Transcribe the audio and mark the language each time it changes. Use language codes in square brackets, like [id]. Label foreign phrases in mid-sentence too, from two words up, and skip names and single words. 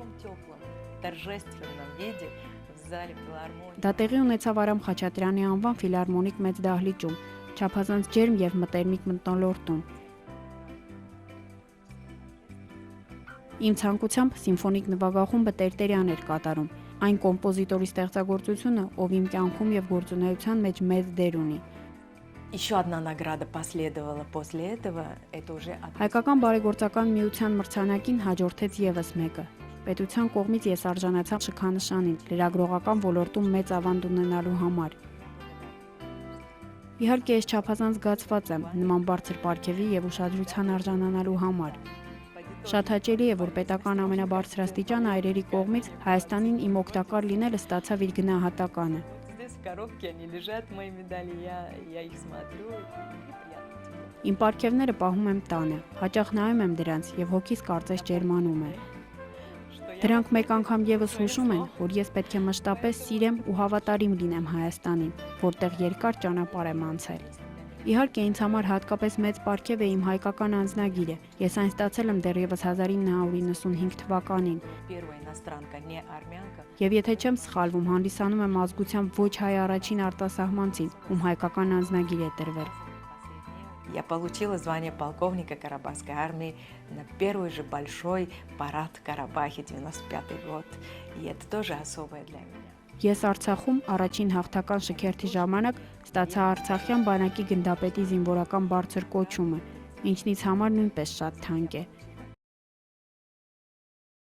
[hy] Դա տեղի ունեցավ Արամ Խաչատրյանի անվան ֆիլհարմոնիկ մեծ դահլիճում, չափազանց ջերմ եւ մտերմիկ մթնոլորտում։ Իմ ցանկությամբ սիմֆոնիկ նվագախումբը Տերտերյան էր կատարում, այն կոմպոզիտորի ստեղծագործությունը, ով իմ կյանքում եւ գործունեության մեջ մեծ դեր ունի։ [ru] Еще одна награда последовала после этого, это уже [hy] Հայկական բարեգործական միության մրցանակին հաջորդեց եւս մեկը։ Պետության կողմից ես արժանացա շքանշանին լրագրողական ոլորտում մեծ ավանդ ունենալու համար։ Իհարկե ես չափազանց զգացված եմ նման բարձր պարգևի եւ ուշադրության արժանանալու համար։ Շատ հաճելի է, որ պետական ամենաբարձրաստիճան այրերի կողմից Հայաստանին իմ օգտակար լինելը ստացավ իր գնահատականը։ [ru] Здесь в коробке они лежат, мои медали, я их смотрю. [hy] Իմ պարգևները պահում եմ տանը, հաճախ նայում եմ դրանց եւ հոգիս կարծես ջերմանում է։ Դրանք մեկ անգամ եւս հուշում են, որ ես պետք է մշտապես սիրեմ ու հավատարիմ լինեմ Հայաստանին, որտեղ երկար ճանապարհ եմ անցել։ Իհարկե ինձ համար հատկապես մեծ պարգև է իմ հայկական անձնագիրը։ Ես այն ստացել եմ դեռևս 1995 թվականին։ Եվ եթե չեմ սխալվում, հանդիսանում եմ ազգությամբ ոչ հայ առաջին արտասահմանցին, ում հայկական անձնագիր է տրվել։ [ru] Я получила звание полковника Карабахской армии на первый же большой парад в Карабахе, 95-й год. И это тоже особое для меня. [hy] Ես Արցախում առաջին հաղթական շքերթի ժամանակ ստացա Արցախյան բանակի գնդապետի զինվորական բարձր կոչումը, ինչն ինձ համար նույնպես շատ թանկ է։